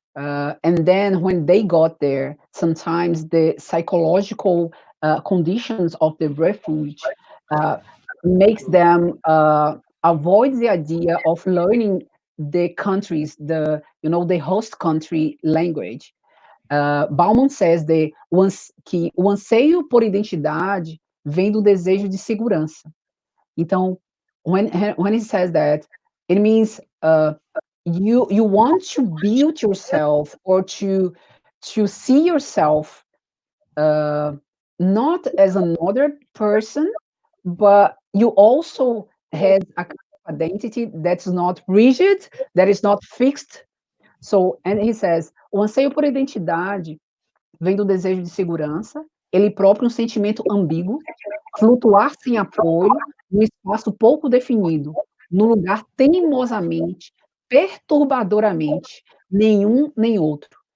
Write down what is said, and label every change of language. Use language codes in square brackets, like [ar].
[en] And then when they got there, sometimes the psychological conditions of the refuge uh, makes them avoid the idea of learning the countries, the host country language. [pt] Bauman says que o anseio por identidade vem do desejo de segurança. [en] Então, when he says that, it means you want to build yourself, or to see yourself uh, not as another person, but you also have a kind of identity that's not rigid, that is not fixed. So, and he says, [pt] o anseio por identidade vem do desejo de segurança, ele próprio um sentimento ambíguo, flutuar sem apoio, num espaço pouco definido, num lugar teimosamente, perturbadoramente, nenhum nem outro.